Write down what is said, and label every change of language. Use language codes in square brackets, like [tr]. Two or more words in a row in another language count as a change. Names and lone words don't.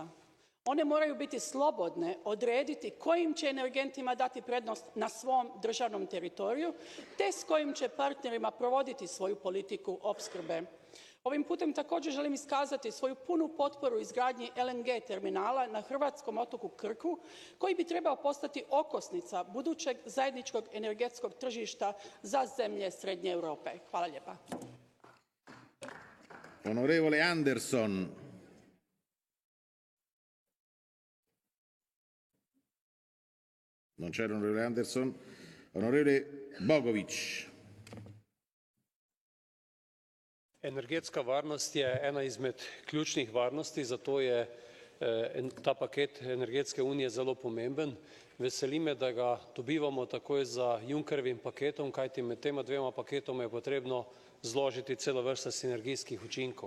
[hr] One moraju biti slobodne odrediti kojim će energentima dati prednost na svom državnom teritoriju te s kojim će partnerima provoditi svoju politiku opskrbe. Ovim putem također želim iskazati svoju punu potporu izgradnji LNG terminala na hrvatskom otoku Krku, koji bi trebao postati okosnica budućeg zajedničkog energetskog tržišta za zemlje Srednje Europe. Hvala lijepa. [it] Onorevole Anderson. Non c'è l'onorevole Anderson. Onorevole Bogovič. [sl] Energetska varnost je ena izmed ključnih varnosti, zato je ta paket energetske unije zelo pomemben. Veseli me, da ga dobivamo takoj za Junckerjevim paketom, kajti med tema dvema paketoma je potrebno zložiti celo vrsto sinergijskih učinkov.